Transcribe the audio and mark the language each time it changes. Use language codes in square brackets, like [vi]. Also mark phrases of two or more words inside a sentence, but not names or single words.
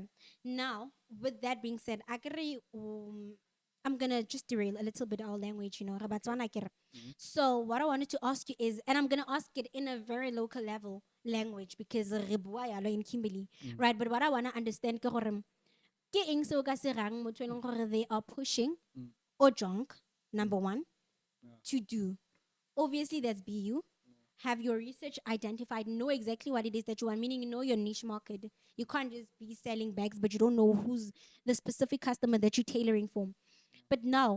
[en] Now, with that being said, I'm gonna just derail a little bit our language, Okay. [tn] Rabatswana akere. Mm-hmm. [en] So what I wanted to ask you is, and I'm gonna ask it in a very local level language because [tn] re bua yalo [en] in Kimberley, Mm. right? But what I wanna understand [tn] ke gore ke eng se o ka se rang motho e leng gore [en] they are pushing Mm. or junk, Mm. number one, Yeah. to do. Obviously, that's BU. Have your research identified, know exactly what it is that you want, meaning you know your niche market. You can't just be selling bags, but you don't know who's the specific customer that you're tailoring for.